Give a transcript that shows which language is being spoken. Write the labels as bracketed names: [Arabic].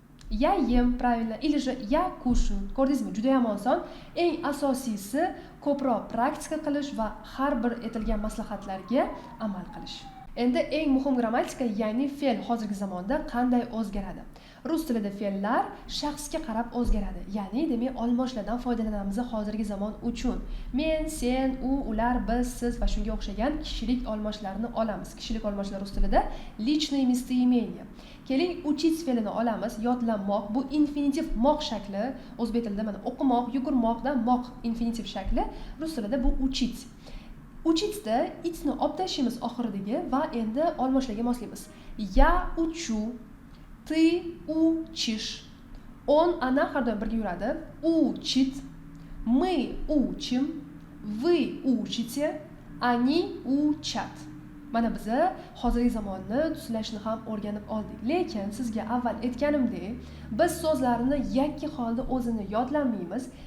[Russian] Я ем, правильно, или же я кушаю. [Uzbek] Ko'rdingizmi? Juda ham oson. Eng asosiysi ko'proq praktika qilish va har bir aytilgan maslahatlarga amal qilish. Endi eng muhim grammatika, ya'ni fe'l hozirgi zamonda qanday o'zgaradi? Rus tilida fe'llar shaxsga qarab o'zgaradi. Ya'ni demak almoshlardan foydalanamiz hozirgi zamon uchun. Men, sen, u, ular, biz, siz va shunga o'xshagan kishilik almoshlarni olamiz. Kishilik almoshlar rus tilida [Russian] личное местоимение. [Uzbek] Keling, учить fe'lini olamiz. Yodlamoq bu infinitiv moq shakli. O'zbek tilida mana o'qimoq, yugurmoqdan moq infinitiv shakli. Rus tilida bu учить. Учиться itni olib tashlaymiz oxiridagi va endi olmoshlarga moslaymiz. [Russian] Я учу, ты учишь. Он, она [Uzbek] har doim birga yuradi. [Russian] Учит, мы учим, вы учите, они учат. [Uzbek] Mana biz hozirgi zamonni tuzlashni ham o'rganib oldik. Lekin sizga avval aytganimdek, biz so'zlarni yakki holda o'zini yodlamaymiz.